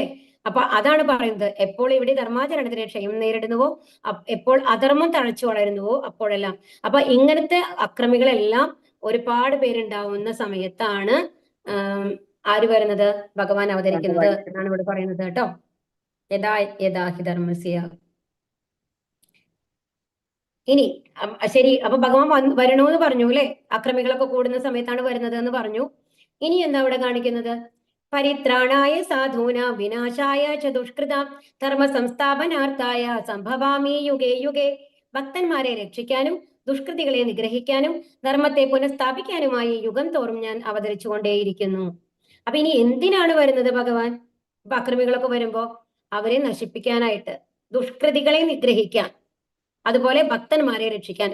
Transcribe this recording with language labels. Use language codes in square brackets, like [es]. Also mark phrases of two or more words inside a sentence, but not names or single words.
[ml] അപ്പൊ അതാണ് പറയുന്നത്, എപ്പോൾ ഇവിടെ ധർമാചരണത്തിന് ക്ഷയം നേരിടുന്നുവോ, എപ്പോൾ അധർമ്മം തഴച്ചു വളരുന്നുവോ അപ്പോഴെല്ലാം. അപ്പൊ ഇങ്ങനത്തെ അക്രമികളെല്ലാം ഒരുപാട് പേരുണ്ടാവുന്ന സമയത്താണ് ആര് വരുന്നത്? ഭഗവാൻ അവതരിക്കുന്നത് എന്നാണ് ഇവിടെ പറയുന്നത് കേട്ടോ. [sa] യഥാ യഥാ ഹി ധർമ്മസ്യ. [ml] ഇനി ശരി, അപ്പൊ ഭഗവാൻ വരണോന്ന് പറഞ്ഞു, അല്ലെ? അക്രമികളൊക്കെ കൂടുന്ന സമയത്താണ് വരുന്നത് എന്ന് പറഞ്ഞു. ഇനി എന്താ ഇവിടെ കാണിക്കുന്നത്? [sa] പരിത്രാണായ സാധൂന വിനാശായ ച ദുഷ്കൃതാം ധർമ്മ സംസ്ഥാപനാർത്ഥായ സംഭവാമി യുഗേ യുഗേ. [ml] ഭക്തന്മാരെ രക്ഷിക്കാനും ദുഷ്കൃതികളെ നിഗ്രഹിക്കാനും ധർമ്മത്തെ പുനഃസ്ഥാപിക്കാനുമായി യുഗം തോറും ഞാൻ അവതരിച്ചുകൊണ്ടേയിരിക്കുന്നു. അപ്പൊ ഇനി എന്തിനാണ് വരുന്നത് ഭഗവാൻ? ഇപ്പൊ അക്രമികളൊക്കെ വരുമ്പോ അവരെ നശിപ്പിക്കാനായിട്ട്, ദുഷ്കൃതികളെ നിഗ്രഹിക്കാൻ, അതുപോലെ ഭക്തന്മാരെ രക്ഷിക്കാൻ.